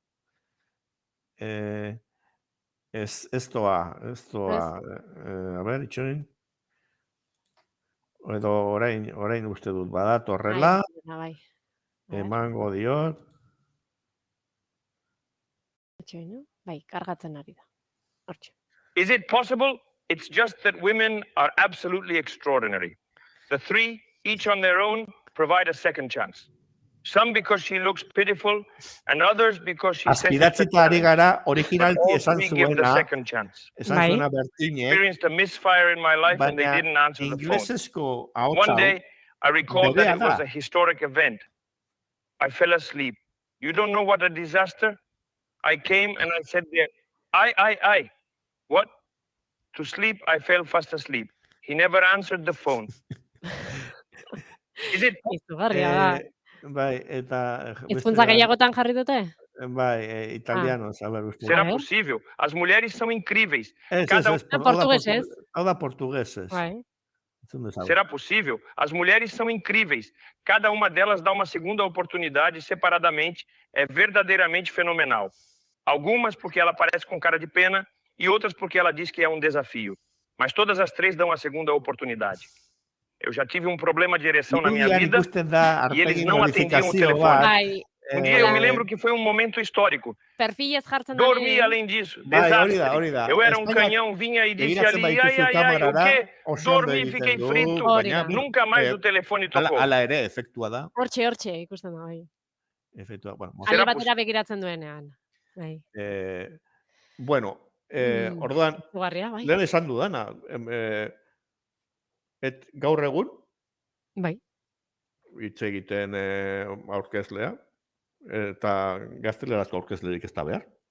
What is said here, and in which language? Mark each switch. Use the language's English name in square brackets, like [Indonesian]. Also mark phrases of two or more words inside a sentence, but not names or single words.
[Basque] Ez doa. A ber, itxoin. Edo orain uste dut badat horrela, Bai. emango diot. Bai, kargatzen ari da. Hortxe. [English] Is it possible? It's just that women are absolutely extraordinary. The three, each on their own, provide a second chance. Some because she looks pitiful, and others because she [Basque] Azpidatzita ari gara, originalki esan [English] give the [Basque] zuena, [English] second chance. [Basque] esan zuena Bertinek, [English] Experienced a misfire in my life and they [Basque] baina [English] didn't answer the phone. [Basque] inglesezko ahotsa [English] One [Basque] hau, [English] day, I recalled that [Basque] berea [English] it was [Basque] da. [English] a historic event. I fell asleep. You don't know what a disaster? I came and I said there, I. What? To sleep, I fell fast asleep. He never answered the phone. Is it [Basque] Izugarria da. Bai, eta... Hizkuntza gehiagotan jarri dute? Bai, italiano, saber uste. [Portuguese] será possível? As mulheres são incríveis. [Basque] Ez, Portuguesez. hau da portuguesez. Bai. [Portuguese] Será possível? As mulheres são incríveis. Cada uma delas dá uma segunda oportunidade separadamente. É verdadeiramente fenomenal. Algumas porque ela parece com cara de pena e outras porque ela diz que é um desafio. Mas todas as três dão a segunda oportunidade. Eu já tive um problema de ereção na minha vida e eles não atendiam o telefone. [Basque] Bai. [Portuguese] Dia eu me lembro que foi um momento histórico. [Basque] Perfilez jartzen [Portuguese] Dormi além disso. Desastre. Eu era um canhão, vinha e disse ali, ai, o quê? Dormi, fiquei frito. Nunca mais o telefone tocou. [Basque] Ala ere, efektua da. Hortxe, ikusten da, bai. Efektua, bueno. Alde batera begiratzen duenean. Bai. Bueno, orduan, bai. lehen esan dudana, gaur egun, bai, hitz egiten aurkezlea, eta gaztelerazko aurkezlerik ez da behar.